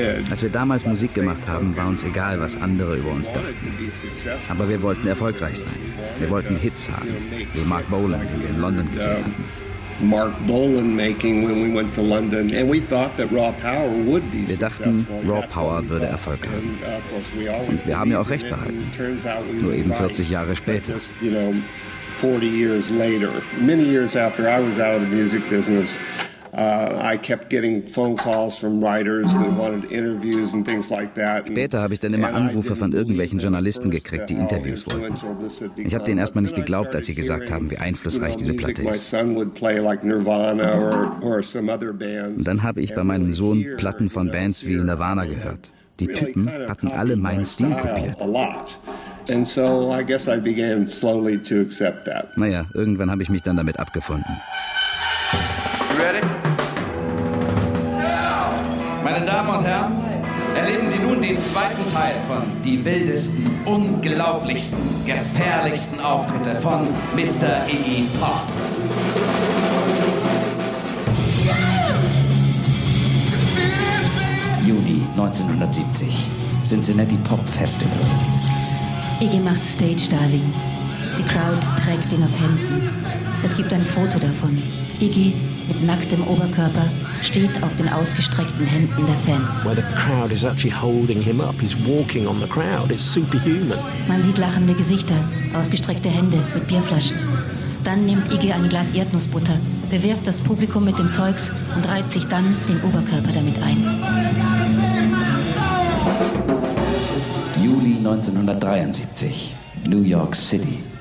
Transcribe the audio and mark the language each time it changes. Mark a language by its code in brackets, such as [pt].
[de] Als wir damals Musik gemacht haben, war uns egal, was andere über uns dachten. Aber wir wollten erfolgreich sein. Wir wollten Hits haben, wie Mark Bolan, den wir in London gesehen hatten. [en] Mark Bolan making when we went to London, and we thought that Raw Power would be successful. [de] Wir dachten, Raw Power würde Erfolg haben. Und wir haben ja auch recht behalten. Nur eben 40 Jahre später. [en] 40 years later, many years after I was out of the music business, I kept getting phone calls from writers that wanted interviews and things like that. [de] Später habe ich dann immer Anrufe von irgendwelchen Journalisten gekriegt, die Interviews wollten. Ich habe denen erstmal nicht geglaubt, als sie gesagt haben, wie einflussreich diese Platte ist. Dann habe ich bei meinem Sohn Platten von Bands wie Nirvana gehört. Die Typen hatten alle meinen Stil kopiert. [en] And so I guess I began slowly to accept that. [de] Naja, irgendwann habe ich mich dann damit abgefunden. [en] Ready? [de] Meine Damen und Herren, erleben Sie nun den zweiten Teil von die wildesten, unglaublichsten, gefährlichsten Auftritte von Mr. Iggy Pop. Juni 1970, Cincinnati Pop Festival. Iggy macht Stage Diving. Die Crowd trägt ihn auf Händen. Es gibt ein Foto davon. Iggy mit nacktem Oberkörper steht auf den ausgestreckten Händen der Fans. [en] Where the crowd is actually holding him up. He's walking on the crowd. It's superhuman. [de] Man sieht lachende Gesichter, ausgestreckte Hände mit Bierflaschen. Dann nimmt Iggy ein Glas Erdnussbutter, bewirft das Publikum mit dem Zeugs und reiht sich dann den Oberkörper damit ein. 1973, New York City.